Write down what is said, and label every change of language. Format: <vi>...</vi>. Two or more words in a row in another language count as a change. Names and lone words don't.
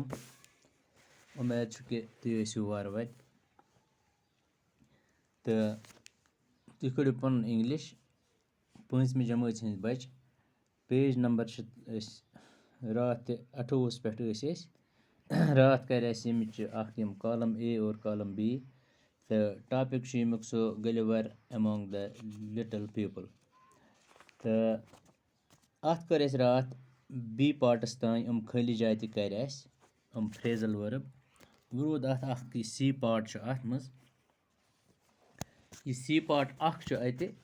<ks>उम्मीद छु कि तुम ٲسِو वार वत تہٕ تُہۍ کٔرِو پَنُن اِنٛگلِش پٲنٛژمہِ جمٲژ ہٕنٛدۍ بَچہِ پیج نمبر چھِ أسۍ راتھ تہِ 28 پٮ۪ٹھ ٲسۍ أسۍ راتھ کَرِ اَسہِ ییٚمِچ اَکھ یِم</ks> <en>column A</en> <ks>اور</ks> <en>column B</en> <ks>تہٕ ٹاپِک چھُ ییٚمیُک سُہ</ks> <en>Gulliver among the little people</en> <ks>تہٕ اَتھ کٔر اَسہِ راتھ بی پاٹَس تانۍ خٲلی جاے تہِ کَرِ اَسہِ</ks> <en>phrasal verb</en> <ks>وۄنۍ روٗد اَتھ اَکھ یہِ سی پاٹ چھُ اَتھ منٛز یہِ سی پاٹ اَکھ چھُ اَتہِ</ks>